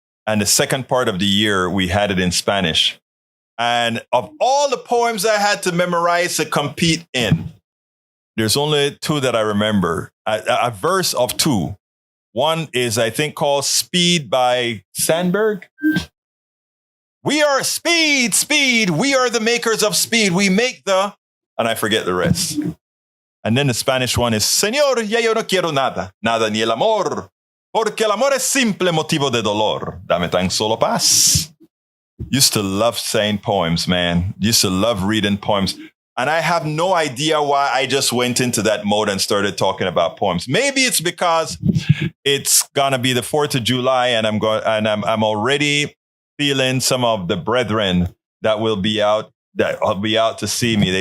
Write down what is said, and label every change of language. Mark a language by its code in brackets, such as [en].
[en] And the second part of the year, we had it in Spanish. And of all the poems I had to memorize to compete in, there's only two that I remember, a verse of two. One is, I think, called Speed by Sandberg. We are speed, speed. We are the makers of speed. We make the, and I forget the rest. And then the Spanish one is, [es] Señor, ya yo no quiero nada, nada ni el amor, porque el amor es simple motivo de dolor. Dame tan solo paz. [en] Used to love saying poems, man. Used to love reading poems. And I have no idea why I just went into that mode and started talking about poems. Maybe it's because it's gonna be the 4th of July, and I'm already feeling some of the brethren that will be out to see me.